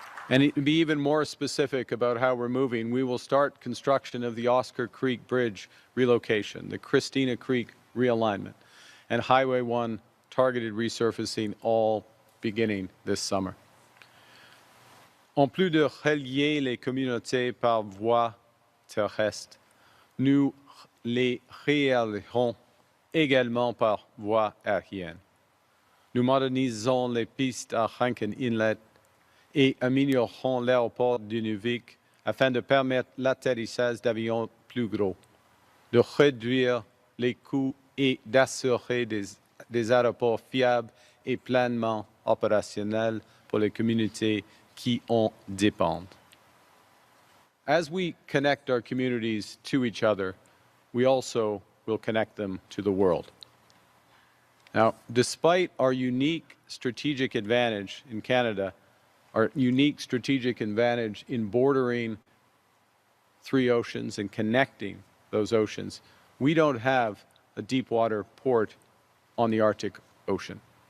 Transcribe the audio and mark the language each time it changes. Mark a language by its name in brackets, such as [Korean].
[English] And to be even more specific about how we're moving, we will start construction of the Oscar Creek Bridge relocation, the Christina Creek realignment, and Highway 1 targeted resurfacing, all beginning this summer. [French] En plus de relier les communautés par voie terrestre, nous les relierons également par voie aérienne. Nous modernisons les pistes à Rankin Inlet et améliorerons l'aéroport d'Inuvik afin de permettre l'atterrissage d'avions plus gros, de réduire les coûts et d'assurer des aéroports fiables et pleinement opérationnels pour les communautés qui en dépendent. [English] As we connect our communities to each other, we also will connect them to the world. Now, despite our unique strategic advantage in Canada, our unique strategic advantage in bordering 3 oceans and connecting those oceans, we don't have a deep water port on the Arctic Ocean.